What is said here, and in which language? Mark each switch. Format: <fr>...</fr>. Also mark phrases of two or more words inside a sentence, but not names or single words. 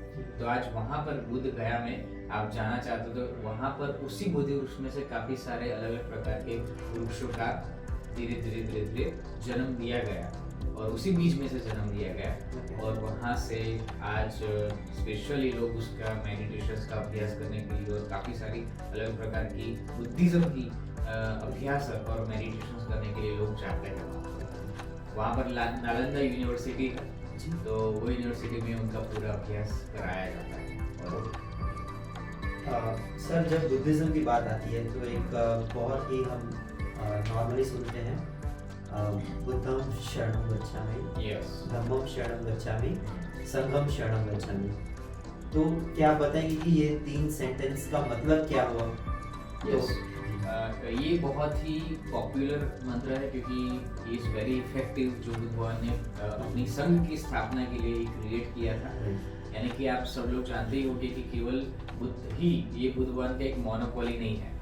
<hi>तो आज वहां पर बुद्ध गया में आप जाना चाहते हो तो वहां पर उसी बोधि वृक्ष में से काफी सारे अलग अलग प्रकार के वृक्षों का धीरे धीरे धीरे धीरे जन्म दिया गया और उसी बीज में से जन्म दिया गया और वहां से आज स्पेशली लोग उसका मेडिटेशन का अभ्यास करने के लिए और काफी सारी अलग प्रकार की बुद्धिज्म की अभ्यास और मेडिटेशन करने के लिए लोग जाते हैं। वहाँ पर नालंदा यूनिवर्सिटी है, तो वो यूनिवर्सिटी में उनका पूरा अभ्यास कराया जाता है। और सर जब बुद्धिज्म की बात आती है तो एक बहुत ही हम नॉर्मली सुनते हैं</hi> <pi>बुद्धम शरणं गच्छामि,</pi> <hi>यस,</hi> <pi>धम्मम शरणं गच्छामि, संघम शरणं गच्छामि।</pi> <hi>तो क्या आप बताएंगे कि ये 3 सेंटेंस का मतलब क्या हुआ? यस, ये बहुत ही पॉपुलर मंत्र है क्योंकि</hi> <en>is very effective,</en> <hi>जो बुद्ध भगवान ने अपनी संघ की स्थापना के लिए क्रिएट किया था। यानी कि आप सब लोग जानते ही होंगे कि केवल बुद्ध ही, ये बुद्ध भगवान का एक मोनोपोली नहीं है।</hi>